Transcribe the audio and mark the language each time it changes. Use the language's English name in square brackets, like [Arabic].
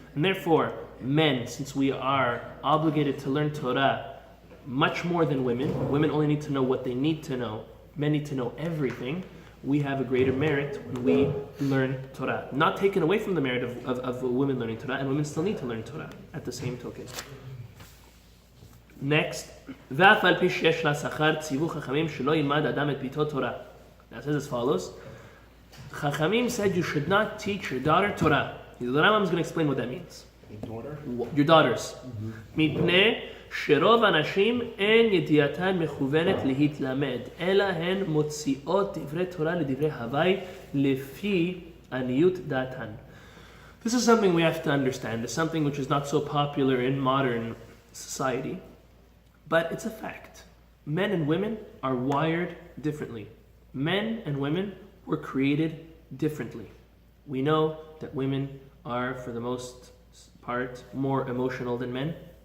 [English] And therefore, men, since we are obligated to learn Torah much more than women only need to know what they need to know, men need to know everything, we have a greater merit when we learn Torah. Not taken away from the merit of women learning Torah, and women still need to learn Torah at the same token. Next, [Hebrew] ואף על פי שיש לה שכר ציוו חכמים שלא ילמד אדם את ביתו תורה. [English] Now it says as follows. Chachamim said you should not teach your daughter Torah. The Rambam is going to explain what that means. Your daughters. [Hebrew] מפני שרוב הנשים אין ידיעתן מכוונת להתלמד, אלא הן מוציאות דברי תורה לדברי הווי לפי עניות דעתן. [English] This is something we have to understand. It's something which is not so popular in modern society. But it's a fact. Men and women are wired differently. Men and women were created differently. We know that women are, for the most part, more emotional than men.